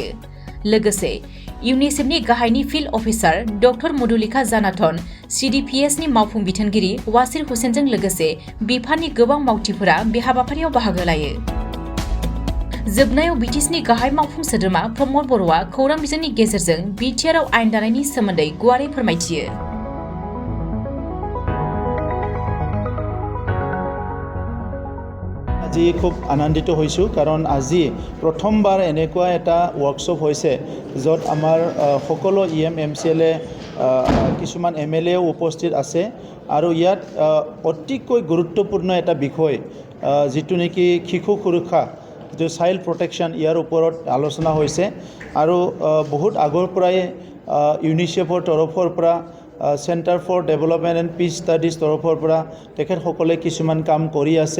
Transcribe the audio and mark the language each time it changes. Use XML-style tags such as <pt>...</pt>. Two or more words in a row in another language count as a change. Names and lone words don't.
<brx>लोगोसे इउनिसेफनि गाहायनि फिल्ड अफिसार डक्टर मधुलिका जानाथन, सिडिपिएसनि मावफुं बिथोनगिरि वासिर हुसेनजों लोगोसे बिफाननि गोबां मावथिफोरा बे हाबाफारियाव बाहागो लायो। जोबनायाव बिटिसिनि गाहाय मावफुं सोद्रोमा प्रमद बर'आ खौरां बिजोंनि गेजेरजों बिटिआरआव आयेन दानायनि सोमोन्दै गुवारै फोरमायथियो।</brx> <as>আজি খুব আনন্দিত হৈছোঁ কাৰণ আজি প্ৰথমবাৰ এনেকুৱা এটা ৱৰ্কশ্বপ হৈছে য'ত আমাৰ সকলো এমচিএলএ কিছুমান এমএলএও উপস্থিত আছে আৰু ইয়াত অতিকৈ গুৰুত্বপূৰ্ণ এটা বিষয় যিটো নেকি শিশু সুৰক্ষা, যিটো</as> <en>child protection,</en> <as>ইয়াৰ ওপৰত আলোচনা হৈছে আৰু বহুত আগৰ পৰাই ইউনিচেফৰ তৰফৰ পৰা চেণ্টাৰ ফৰ ডেভেলপমেণ্ট এণ্ড পিচ ষ্টাডিজ তৰফৰ পৰা তেখেতসকলে কিছুমান কাম কৰি আছে।</as>